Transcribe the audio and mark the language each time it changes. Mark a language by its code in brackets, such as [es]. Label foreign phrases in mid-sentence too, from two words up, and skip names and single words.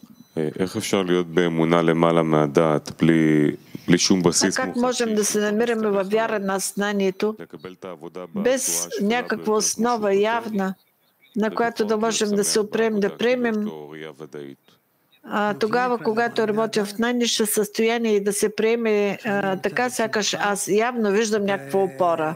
[he] איך אפשר להיות באמונה למעלה מהדעת, בלי שום בסיס [bg] как можем да се намираме във вяра на знанието, без някаква основа явна, на която да можем да се опрем, да приемем, тогава, когато работя в най-нисше състояние и да се приеме така, сякаш аз явно виждам някаква опора.